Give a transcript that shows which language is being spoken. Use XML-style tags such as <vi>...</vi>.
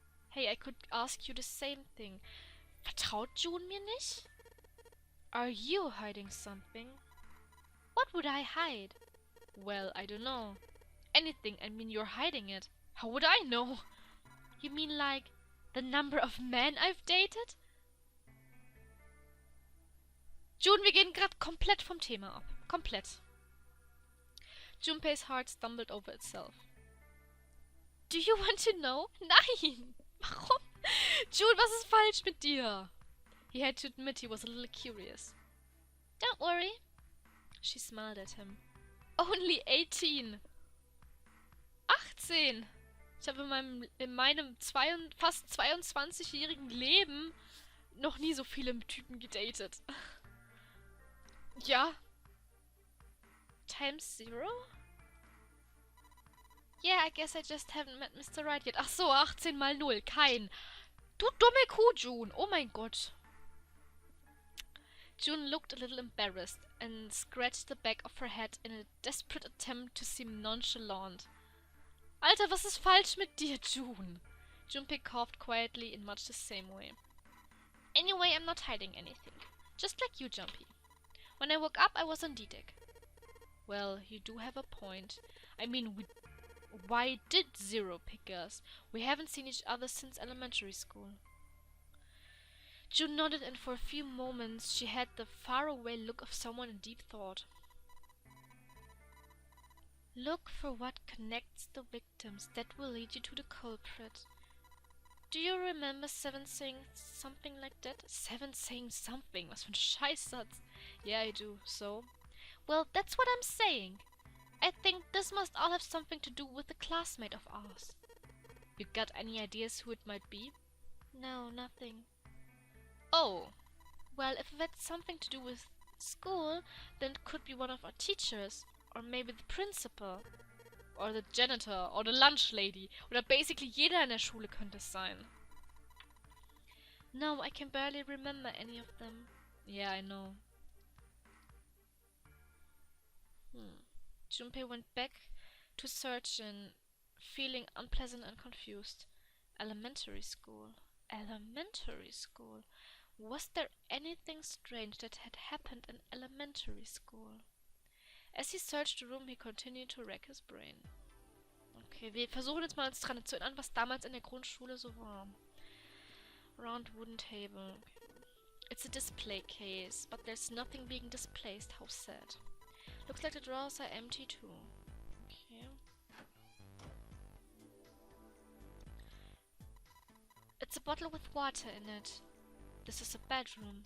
<en>Hey, I could ask you the same thing.</en> <de>Vertraut June mir nicht?</de> <en>Are you hiding something? What would I hide? Well, I don't know. Anything, I mean, you're hiding it. How would I know? You mean like the number of men I've dated?</en> <de>June, wir gehen gerade komplett vom Thema ab. Komplett.</de> <en>Junpei's heart stumbled over itself. Do you want to know?</en> <de>Nein! Warum? June, was ist falsch mit dir?</de> <en>He had to admit he was a little curious. Don't worry. She smiled at him. Only 18. 18.</en> <de>Ich habe in meinem fast 22-jährigen Leben noch nie so viele Typen gedatet.</de> <en>Ja. Times 0? Yeah, I guess I just haven't met Mr. Right yet.</en> <de>Ach so, 18 mal 0. Kein. Du dumme Kuh, June. Oh mein Gott.</de> <en>June looked a little embarrassed and scratched the back of her head in a desperate attempt to seem nonchalant.</en> <de>Alter, was ist falsch mit dir, June?</de> <en>Junpei coughed quietly in much the same way. Anyway, I'm not hiding anything. Just like you, Junpei. When I woke up, I was on D-Deck. Well, you do have a point. I mean, why did Zero pick us? We haven't seen each other since elementary school. June nodded, and for a few moments she had the faraway look of someone in deep thought. Look for what connects the victims. That will lead you to the culprit. Do you remember Seven saying something like that? Seven saying something?</en> <de>Was für ein Scheißsatz.</de> <en>Yeah, I do. So? Well, that's what I'm saying. I think this must all have something to do with a classmate of ours. You got any ideas who it might be? No, nothing. Oh. Well, if it had something to do with school, then it could be one of our teachers. Or maybe the principal. Or the janitor. Or the lunch lady.</en> <de>Oder basically jeder in der Schule könnte es sein.</de> <en>No, I can barely remember any of them. Yeah, I know. Junpei went back to searching, feeling unpleasant and confused. Elementary school. Elementary school. Was there anything strange that had happened in elementary school? As he searched the room, he continued to rack his brain.</en> <de>Okay, wir versuchen jetzt mal uns dran zu erinnern, was damals in der Grundschule so war.</de> <en>Round wooden table. It's a display case, but there's nothing being displayed. How sad. Looks like the drawers are empty too. Okay. It's a bottle with water in it. This is a bedroom.</en>